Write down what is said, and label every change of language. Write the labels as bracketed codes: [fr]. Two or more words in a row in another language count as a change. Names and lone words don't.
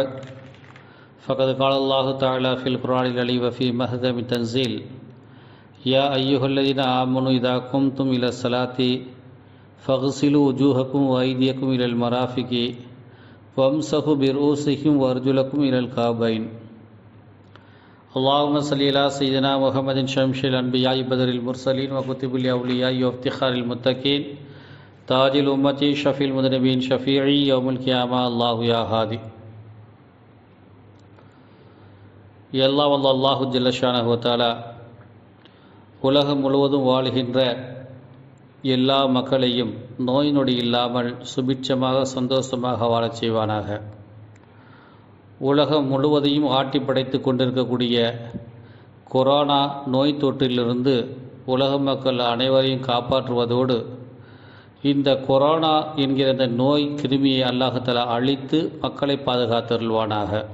[ar] فقد قال الله تعالى في القرآن العليم وفي محكم التنزيل يا أيها الذين آمنوا إذا قمتم إلى الصلاة فاغسلوا وجوهكم وأيديكم إلى المرافق وامسحوا برؤوسكم وأرجلكم إلى الكعبين اللهم صل على سيدنا محمد شمس الأنبياء بدر المرسلين وكتب الأولياء وافتخار المتقين تاج الأمة شفيع المذنبين شفيعي يوم القيامة الله يا هادي [ta] எல்லாம் வல்ல [ar] الله جل شأنه وتعالى [ta] உலகம் முழுவதும் வாழுகின்ற எல்லா மக்களையும் நோய் நொடி இல்லாமல் சுபிட்சமாக சந்தோஷமாக வாழச் செய்வானாக. உலகம் முழுவதையும் ஆட்டி படைத்து கொண்டிருக்கக்கூடிய கொரோனா நோய் தொற்றிலிருந்து உலக மக்கள் அனைவரையும் காப்பாற்றுவதோடு இந்த கொரோனா என்கிற இந்த நோய் கிருமியை அல்லாஹ் அழித்து மக்களை பாதுகாத்தருள்வானாக.